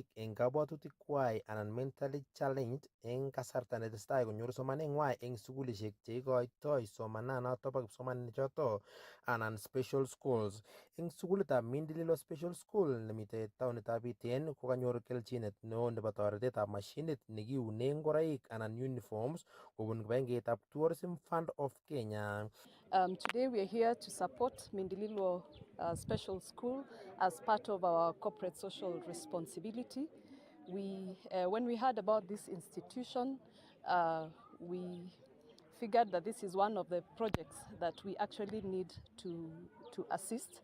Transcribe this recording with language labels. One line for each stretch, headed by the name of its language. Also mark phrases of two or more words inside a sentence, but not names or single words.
Kalenjin: eng kabwatutik kwai anan
English: mentally challenged
Kalenjin: eng kasarta netesetai konyoru somaneng'wai eng sukulishek cheikoitoi somananoto bo kipsomaninik choto anan
English: special schools.
Kalenjin: Eng sukulitab Mindililo Special School nemitei taonitab Iten ko kanyor kelchinet neo nebo toretetab mashinit nekiune ngoroik anan uniforms kobun kibagengeitab Tourism Fund of Kenya.
English: Today we are here to support Mindililo Special School as part of our corporate social responsibility. When we heard about this institution, we figured that this is one of the projects that we actually need to assist.